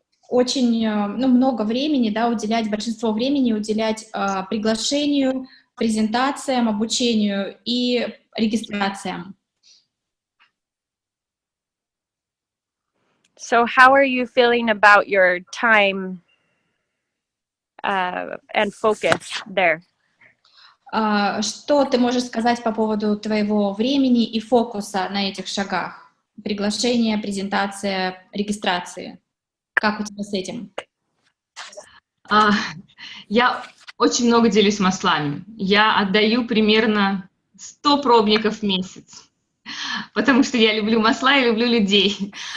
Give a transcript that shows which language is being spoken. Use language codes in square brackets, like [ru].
[ru] очень ну, много времени, да, уделять, большинство времени уделять приглашению, презентациям, обучению и регистрациям. [en] So how are you feeling about your time and focus there? [ru] Что ты можешь сказать по поводу твоего времени и фокуса на этих шагах? Приглашение, презентация, регистрации. Как у тебя с этим? Я очень много делюсь маслами. Я отдаю примерно 100 пробников в месяц, потому что я люблю масла и люблю людей.